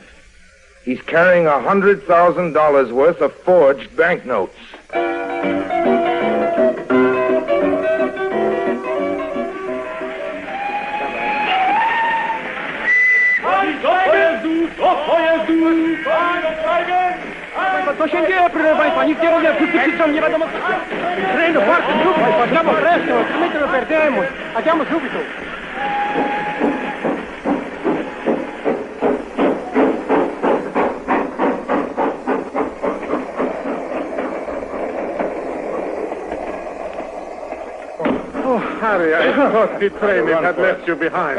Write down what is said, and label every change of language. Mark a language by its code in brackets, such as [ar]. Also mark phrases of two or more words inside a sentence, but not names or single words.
[en] He's carrying $100,000 worth of forged banknotes. [pl] To się dzieje, proszę państwa, nikt nie rozumie, wszyscy krzyczą, nie wiadomo co. [it] Prendo parte, subito, facciamo presto, altrimenti lo perdiamo. Andiamo subito. [en] Harry, I thought the train had left you behind.